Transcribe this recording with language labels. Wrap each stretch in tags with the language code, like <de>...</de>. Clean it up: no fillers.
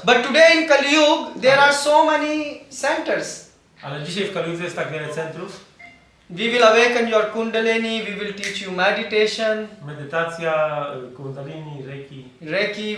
<en>But today in Kali Yuga, there are so many centers.</en> <pl>Ale dzisiaj w Kali Yudze jest tak wiele centrów.</pl> <en>We will awaken your kundalini, we will teach you meditation,</en> <pl>Medytacja, kundalini, reiki,</pl>